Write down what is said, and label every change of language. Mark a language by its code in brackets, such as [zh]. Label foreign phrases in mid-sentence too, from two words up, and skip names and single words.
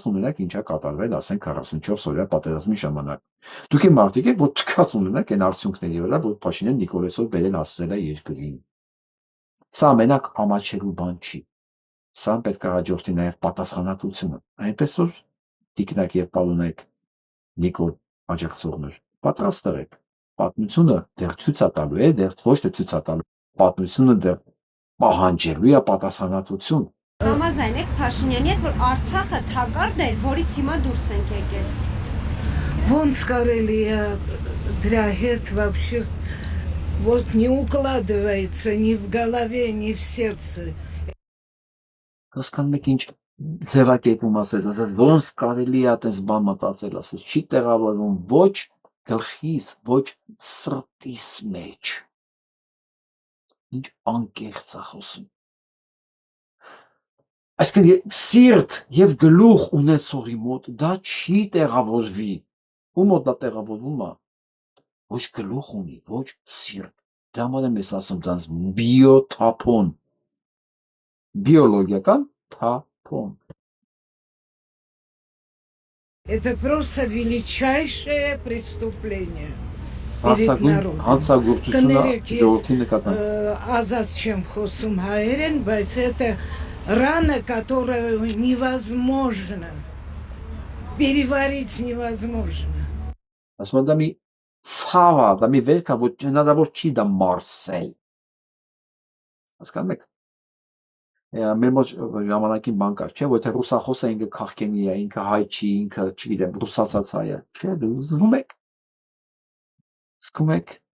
[hy] ունենաք ինչա կատարվել, ասենք 44 օրյա պատերազմի ժամանակ։ Դուք եք մարդիկ եք, որ թքած ունենաք այն արդյունքների վրա, որ Փաշինյան Նիկոլեսով բերել հասցրել է երկրին։ Սա մենակ ամաչելու բան չի։ Սա պետք է հաջորդի նաև պատասխանատվությունը։ Այնպես որ տիկնակ եւ պարոնեք Նիկոլ աջակցողներ, պատրաստ եղեք։ Պատմությունը դեռ ցույց է տալու է, դեռ ոչ թե ցույց է տալու, պատմությունը դեռ պահանջելու է պատասխանատվություն։ Համաձայն եք Փաշինյանի հետ, որ Արցախը թակարդ էր, որից հիմա դուրս ենք եկել։ Ոնց կարելի է դրա հետ [ru] вообще вот не укладывается ни в голове, ни в сердце. [hy] Հասկանում եք ինչ ձևակերպում ասես, ոնց կարելի է այդպես բան մտածել, ասես, չի տեղավորվում ոչ գլխիս, ոչ սրտիս մեջ։ Ինչ անկեղծ է խոսում։ Այսինքն սիրտ եւ գլուխ ունեցողի մոտ դա չի տեղավորվի։ Ու մոտ դա տեղավորվում է։ Ոչ գլուխ ունի, ոչ սիրտ։ Դա համար եմ ես ասում դրանց բիոթափոն։ Биологиական թափոն։ [ru] Это просто величайшее преступление перед народом. [hy] Հանցագործությունը ժողովրդի նկատմամբ։ Ազատ չեմ խոսում հայերեն, բայց [ru] это рана, которую невозможно переварить невозможно. [hy] Ասում եմ դա մի ցավ է, դա մի վերք է, որ հնարավոր չի դա մարսել։ Հասկանում եք։ Մեր մոտ ժամանակին բան կար, չէ, որ թե ռուսախոսը ինքը քաղքենի է, ինքը հայ չի, ինքը, չգիտեմ, ռուսացած հայ է, չէ, դու զգում եք։ Զգում եք։